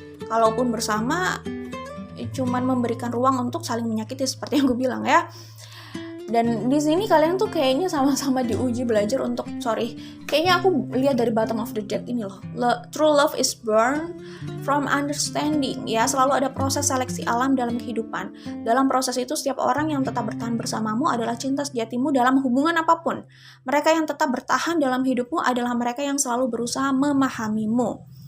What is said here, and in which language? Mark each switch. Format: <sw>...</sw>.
<id>Kalaupun bersama cuman memberikan ruang untuk saling menyakiti seperti yang gue bilang ya. Dan di sini kalian tuh kayaknya sama-sama diuji belajar untuk kayaknya aku lihat dari</id> <en>bottom of the deck</en> <id>ini loh.</id> <en>True love is born from understanding ya.</en> <id>Selalu ada proses seleksi alam dalam kehidupan. Dalam proses itu setiap orang yang tetap bertahan bersamamu adalah cinta sejatimu dalam hubungan apapun. Mereka yang tetap bertahan dalam hidupmu adalah mereka yang selalu berusaha memahamimu.</id>